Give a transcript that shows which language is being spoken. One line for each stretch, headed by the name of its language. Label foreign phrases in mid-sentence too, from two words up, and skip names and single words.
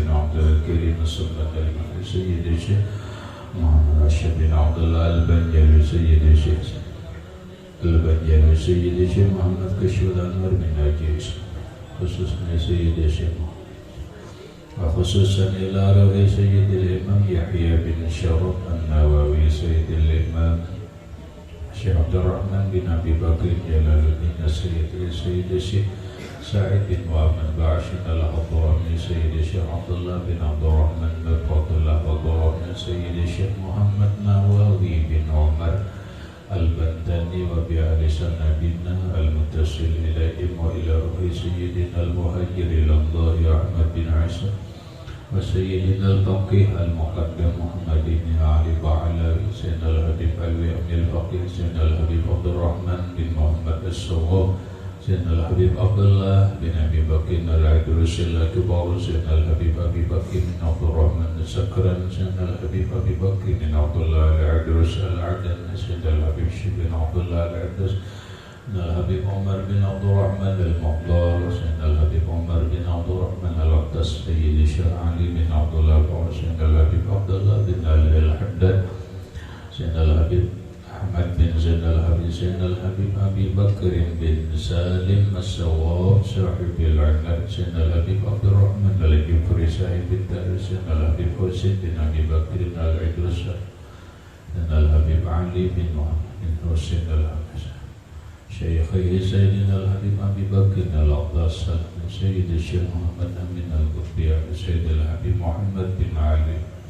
Arabic: عبد الكريم السلطان المهدي سيد الشيخ محمد راشد بن عبد الله البنجلي سيد الشيخ البنجلي سيد الشيخ محمد كشف الأنوار بن ناجي خصوصا سيد الشيخ وخصوصا إلى روح سيد الإمام يحيى بن شرف النووي سيد الإمام Syekh Abdul Rahman bin Abi Bakr Jalaluddin Sayyid Syekh Sa'id bin Muhammad Ba'ashin al-Hadrami Sayyid Syekh Abdullah bin Abdul Rahman bin Fadullah Hadrami Sayyid Syekh Muhammad Nawawi bin Umar Al-Bantani وبعالي سندنا المتصل إليهم وإلى روح Sayyidina al-Muhajir ilallahi Ahmad bin Isa wa Sayyidina al-Faqih al-Muqaddam Muhammad bin Ali Ba'alawi Sayyidina al-Habib Alwi Amil Faqih Sayyidina al-Habib Abdul Rahman bin Muhammad As-Sawwab Sayyidina al-Habib Abdullah bin Abi Bakr al-Idrusil Al-Kibar Sayyidina al-Habib Abi Bakr bin Abdul Rahman As-Sakran Sayyidina al-Habib Abi Bakr bin Abdullah al-Idrus al-Adan Sayyidina al-Habib Syekh bin Abdullah al-Idrus Al-Habib Umar bin Abdul Rahman al-Muqdar Sayyidina al-Habib Umar bin Abdul Rahman al-Aqtas Sayyid Syekh Ali bin Abdullah Sayyidina al-Habib Abdullah bin Ali al-Haddad Sayyidina al-Habib Ahmad bin Zain al-Habib Sayyidina al-Habib Abi Bakr bin Salim As-Sawwab Sahib al-Anad Sayyidina al-Habib Abdul Rahman al-Jufri Sahib al-Taris Sayyidina al-Habib Husain bin Abi Bakr al-Idrus Sayyidina al-Habib Ali bin Muhammad bin Husain al-Habib Syekhi Sayyidina al-Habib Abi Bakr al-Aqdas Sayyid Syekh Muhammad Amin al-Qutbiyah Sayyidina al-Habib Muhammad bin Ali